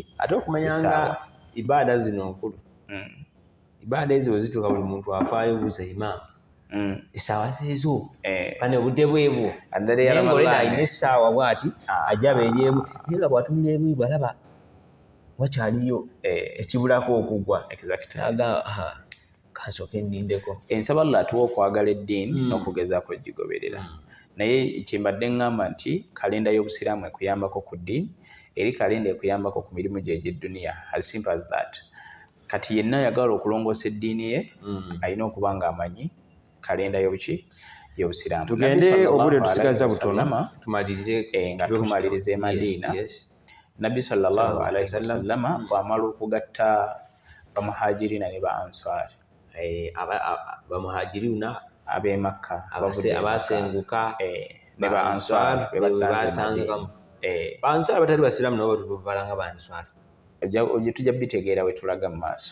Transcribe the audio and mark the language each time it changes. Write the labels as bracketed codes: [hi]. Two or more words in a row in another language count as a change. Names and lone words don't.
[lg] ate okumanyanga ibaada zino nkulu ibaada ezo bwe zituuka buli muntu afaayo buuza imaamu essaawa zeezo pane obudde bwebwo naye ng'oleda alina essaawa bw'ati ajaba eryemu naye nga bw'atunula ebuyi bw'alaba wakyaliyo ekibulako okugwa kansooke nnindeko ensaba Allah atuwa okwagala eddiini n'okugezaako gigoberera naye kyembadde ŋŋamba nti kalenda y'obusiraamu ekuyambako ku ddiini eri kalenda ekuyambako ku mirimu gye egy'edduniya [en] as simple as that [lg] kati yenna ayagala okulongoosa eddiini ye alina okuba ng'amanyi kalenda y'obusiraamu tugende obudde tusigaza butono tumalirize Madiina Nabbi [ar] صلى الله عليه وسلم [lg] bw'amala okugatta bamuhajirina ne ba answari bamuhajiruna ab'e Makka abasenguka ne ba answari bebasangamu ba answari batali basiraamu nabo batubalanga ba answari tujja bitegeera we tulaga mu maaso